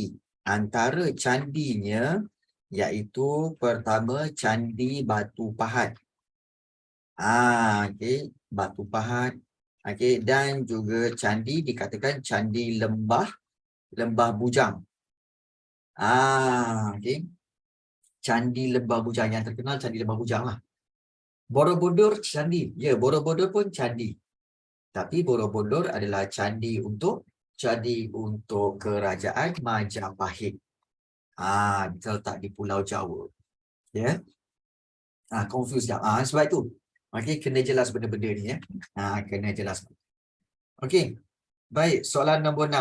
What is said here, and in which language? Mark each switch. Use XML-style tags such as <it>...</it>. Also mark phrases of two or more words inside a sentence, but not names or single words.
<ms>Antara candinya iaitu pertama Candi Batu Pahat. Okey, Batu Pahat. Okey, dan juga candi dikatakan Candi Lembah Bujang. Okey. Candi Lembah Bujang yang terkenal Candi Lembah Bujang lah. Borobudur candi. Ya, Borobudur pun candi. Tapi Borobudur adalah candi untuk kerajaan Majapahit. Terletak di Pulau Jawa. Ya. Confuse dah. Sebab itu. Okey, kena jelas benda-benda ni ya. Kena jelas. Okey. Baik, soalan nombor 6.</ms>